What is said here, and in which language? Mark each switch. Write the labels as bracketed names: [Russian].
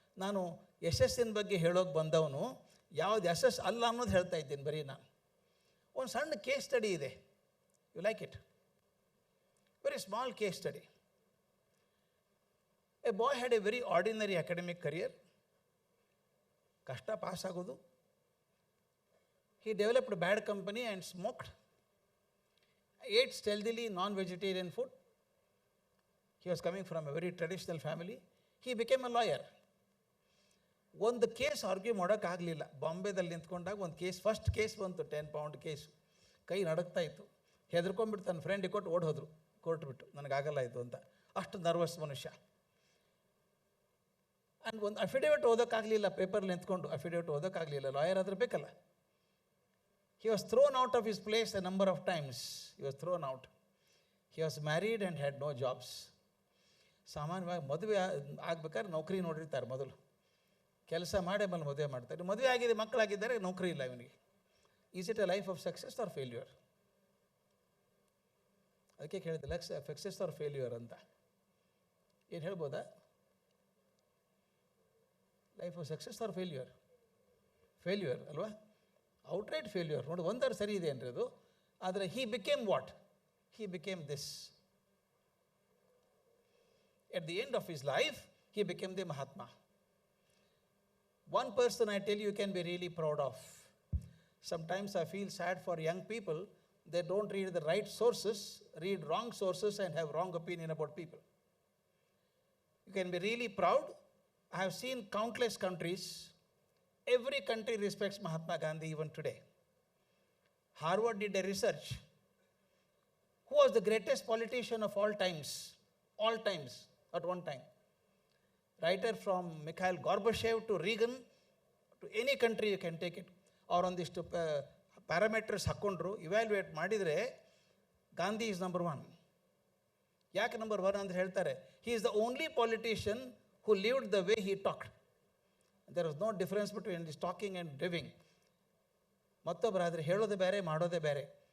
[Kannada] ನಾನು ಯಶಸ್ಸಿನ ಬಗ್ಗೆ ಹೇಳೋಕೆ ಬಂದವನು ಯಾವ್ದು ಯಶಸ್ಸು ಅಲ್ಲ ಅನ್ನೋದು ಹೇಳ್ತಾ ಇದ್ದೀನಿ ಬರೀ ನಾನು. ಒಂದು ಸಣ್ಣ ಕೇಸ್ ಸ್ಟಡಿ ಇದೆ. [English] You like it? Very small case study. A boy had a very ordinary academic career. [Kannada] ಕಷ್ಟ ಪಾಸ್ ಆಗೋದು. [English] He developed bad company and smoked. Ate stealthily non-vegetarian food. He was coming from a very traditional family. He became a lawyer. [Kannada] ಒಂದು case argue ಮಾಡೋಕ್ಕಾಗಲಿಲ್ಲ. ಬಾಂಬೆದಲ್ಲಿ ನಿಂತ್ಕೊಂಡಾಗ ಒಂದು case, first case ಬಂತು, 10 pound case. ಕೈ ನಡಕ್ತಾ ಇತ್ತು. ಹೆದರ್ಕೊಂಡ್ಬಿಟ್ಟು ತನ್ನ ಫ್ರೆಂಡಿಗೆ ಕೊಟ್ಟು ಓಡ್ ಹೋದ್ರು ಕೋರ್ಟ್ ಬಿಟ್ಟು, ನನಗಾಗಲ್ಲ ಇದು ಅಂತ. ಅಷ್ಟು ನರ್ವಸ್ ಮನುಷ್ಯ. ಆ್ಯಂಡ್ ಒಂದು ಅಫಿಡೇವಿಟ್ ಓದೋಕ್ಕಾಗಲಿಲ್ಲ, ಪೇಪರ್ಲಿ ನಿಂತ್ಕೊಂಡು ಅಫಿಡೇವಿಟ್ ಓದೋಕ್ಕಾಗಲಿಲ್ಲ, ಲಾಯರ್ ಆದ್ರೆ ಬೇಕಲ್ಲ. [English] He was thrown out of his place a number of times. He was thrown out. He was married and had no jobs. [Kannada] ಸಾಮಾನ್ಯವಾಗಿ ಮದುವೆ ಆಗ್ಬೇಕಾದ್ರೆ ನೌಕರಿ ನೋಡಿರ್ತಾರೆ ಮೊದಲು, ಕೆಲಸ ಮಾಡಿ ಆಮೇಲೆ ಮದುವೆ ಮಾಡ್ತಾರೆ. ಮದುವೆ ಆಗಿದೆ, ಮಕ್ಕಳಾಗಿದ್ದಾರೆ, ನೌಕರಿ ಇಲ್ಲ ಇವನಿಗೆ. [English] Is it a life of success or failure? [Kannada] ಅದಕ್ಕೆ ಕೇಳಿದೆ, [English] success or failure [Kannada] ಅಂತ ಏನು ಹೇಳ್ಬೋದಾ? [English] Life of success or failure? Failure ಅಲ್ವಾ? Outright failure. [Kannada] ನೋಡಿ, ಒಂದರ ಸರಿ ಇದೆ ಅಂದರೆ ಅದು. ಆದರೆ [English] He became what? He became this. At the end of his life he became the Mahatma. One person I tell you can be really proud of. Sometimes I feel sad for young people. They don't read the right sources, read wrong sources and have wrong opinion about people. You can be really proud. I have seen countless countries. Every country respects Mahatma Gandhi even today. Harvard did a research. Who was the greatest politician of all times? All times, at one time. Writer from Mikhail Gorbachev to Reagan, to any country you can take it. [Kannada] ಅವರೊಂದಿಷ್ಟು parameters ಹಾಕ್ಕೊಂಡ್ರು, evaluate ಮಾಡಿದರೆ [English] Gandhi is number 1. [Kannada] ಯಾಕೆ number 1 ಅಂತ ಹೇಳ್ತಾರೆ? [English] He is the only politician who lived the way he talked. There was no difference between this talking and living. [Kannada] ಮತ್ತೊಬ್ಬರಾದರೆ ಹೇಳೋದೇ ಬೇರೆ, ಮಾಡೋದೇ ಬೇರೆ.